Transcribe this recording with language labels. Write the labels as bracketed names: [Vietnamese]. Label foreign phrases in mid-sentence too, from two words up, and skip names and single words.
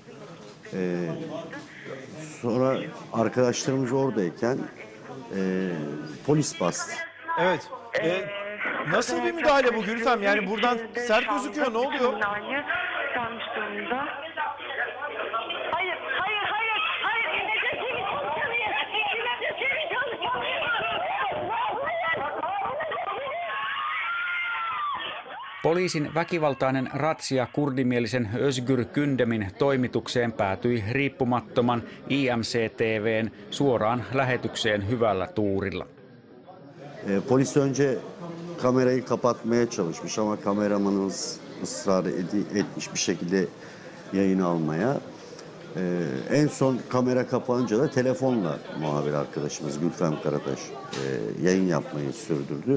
[Turkish] Sonra arkadaşlarımız oradayken polis bastı. Evet. Nasıl bir müdahale bu Gülfem? Yani buradan sert gözüküyor. Ne oluyor? Sarmış durumda. Hayır. İmece çalışamıyor. İmece çalışamıyor. [Finnish] Poliisin väkivaltainen ratsia kurdimielisen Özgür Gündemin toimitukseen päätyi riippumattoman IMC-TV:n suoraan lähetykseen hyvällä tuurilla. [Turkish] Polis önce kamerayı kapatmaya çalışmış ama kameramanımız ısrar etmiş bir şekilde yayın almaya. En son kamera kapanınca da telefonla muhabir arkadaşımız Gülfem Karataş yayın yapmayı sürdürdü.